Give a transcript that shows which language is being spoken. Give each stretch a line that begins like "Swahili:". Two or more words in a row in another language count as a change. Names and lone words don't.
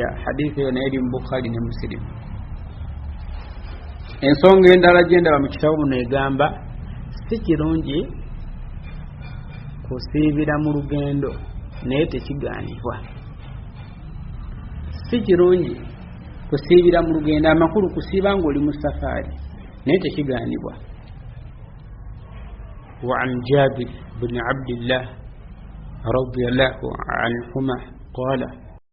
Ganda: Hadithi eyo naye eri mu Bukhari ne Muslim. Ensonga endala gye ndaba mu kitabo muno egamba si kirungi kusiibira mu lugendo, naye tekigaanibwa. Si kirungi kusiibira mu lugendo, amakulu kusiiba ng'oli mu safaari, naye tekigaanibwa.
Arabic: وعن جابر بن عبد الله رضي الله عنهما قال